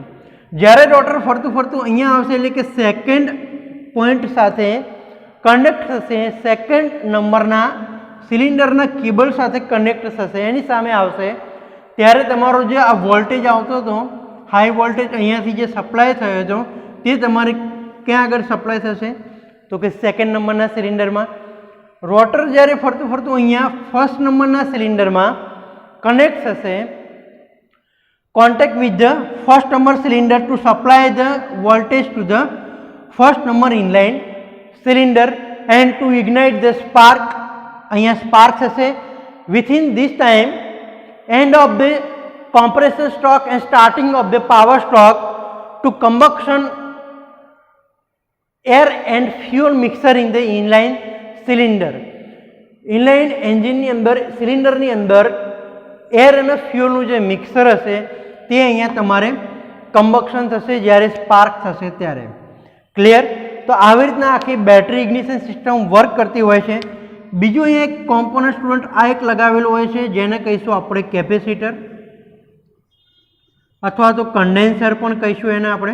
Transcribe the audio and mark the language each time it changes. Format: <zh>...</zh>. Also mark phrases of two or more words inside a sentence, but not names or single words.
<gu>જ્યારે રોટર ફરતું ફરતું અહીંયા આવશે એટલે કે</gu> <en>second point</en> <gu>સાથે કનેક્ટ થશે, સેકન્ડ નંબરના સિલિન્ડરના કેબલ સાથે કનેક્ટ થશે, એની સામે આવશે, ત્યારે તમારો જે આ વોલ્ટેજ આવતો હતો,</gu> <en>high voltage</en> <gu>અહીંયાથી જે સપ્લાય થયો હતો, તે તમારે ક્યાં આગળ સપ્લાય થશે? તો કે સેકન્ડ નંબરના સિલિન્ડરમાં. રોટર જ્યારે ફરતું ફરતું અહીંયા ફર્સ્ટ નંબરના સિલિન્ડરમાં કનેક્ટ થશે,</gu> <en>contact with the first number cylinder to supply the voltage to the first number inline cylinder and to ignite the spark.</en> <gu>અહીંયા સ્પાર્ક થશે.</gu> <en>within this time end of the compression stroke and starting of the power stroke to combustion air and fuel mixer in the inline cylinder. inline engine</en> <gu>ની અંદર સિલિન્ડરની અંદર એર અને ફ્યુઅલનું જે મિક્સર હશે તે અહીંયા તમારે કમ્બક્શન થશે જ્યારે સ્પાર્ક થશે ત્યારે. ક્લિયર? તો આવી રીતના આખી</gu> <en>battery ignition system work</en> <gu>કરતી હોય છે. બીજું અહીંયા એક</gu> <en>component student</en> <gu>આ એક લગાવેલું હોય છે જેને કહીશું આપણે કેપેસિટર અથવા તો કન્ડેન્સર પણ કહીશું એને આપણે.</gu>